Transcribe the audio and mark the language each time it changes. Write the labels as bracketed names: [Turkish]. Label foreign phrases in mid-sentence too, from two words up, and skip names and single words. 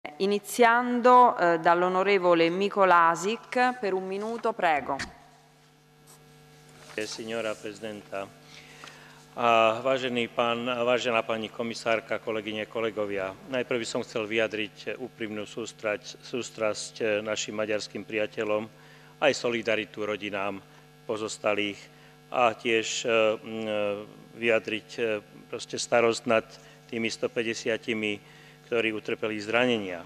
[Italian] iniziando dall'onorevole Mikolášik per un minuto, prego. [Slovak] Signora Prezidenta, vážená pani komisárka, kolegyne, kolegovia, najprv by som chcel vyjadriť úprimnú sústrasť našim maďarským priateľom, aj solidaritu rodinám pozostalých a tiež vyjadriť proste starosť nad tými 150, ktorí utrpeli zranenia.